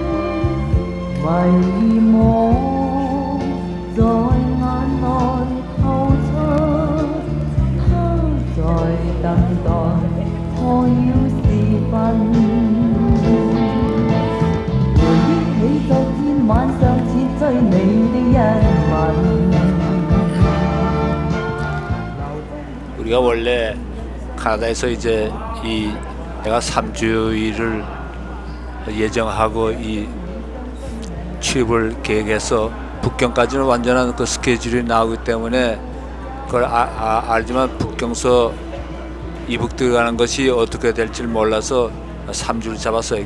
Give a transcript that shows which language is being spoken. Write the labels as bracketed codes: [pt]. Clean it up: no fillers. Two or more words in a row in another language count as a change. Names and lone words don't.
[yue] 迷惘在眼內透出，他在等待破曉時分。回憶起昨天晚上似最美的一吻。 [ko] 우리가 원래 카나다에서 이제 내가 3주일을 예정하고 이 취업을 계획해서 북경까지는 완전한 그 스케줄이 나오기 때문에 그걸 알지만 북경서 이북 들어가는 것이 어떻게 될지 몰라서 3주를 잡았어요.